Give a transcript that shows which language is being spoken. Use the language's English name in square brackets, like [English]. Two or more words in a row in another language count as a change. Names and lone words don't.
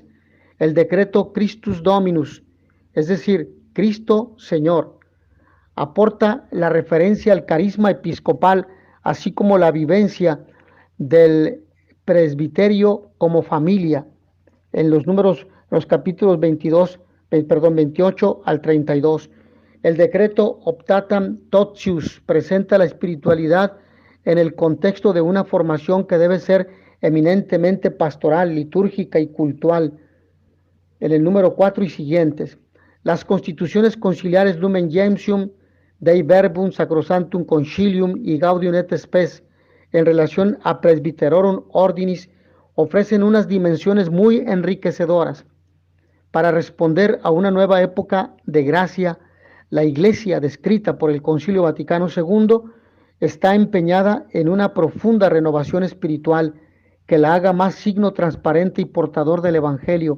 [Spanish] El decreto Christus Dominus, es decir, Cristo Señor, aporta la referencia al carisma episcopal, así como la vivencia del presbiterio como familia, en los capítulos 28 al 32. El decreto Optatam Totius presenta la espiritualidad en el contexto de una formación que debe ser eminentemente pastoral, litúrgica y cultural, en el número 4 y siguientes. Las constituciones conciliares Lumen Gentium, Dei Verbum, Sacrosanctum Concilium y Gaudium et Spes, en relación a Presbyterorum Ordinis, ofrecen unas dimensiones muy enriquecedoras. Para responder a una nueva época de gracia, la Iglesia, descrita por el Concilio Vaticano II, está empeñada en una profunda renovación espiritual que la haga más signo transparente y portador del Evangelio.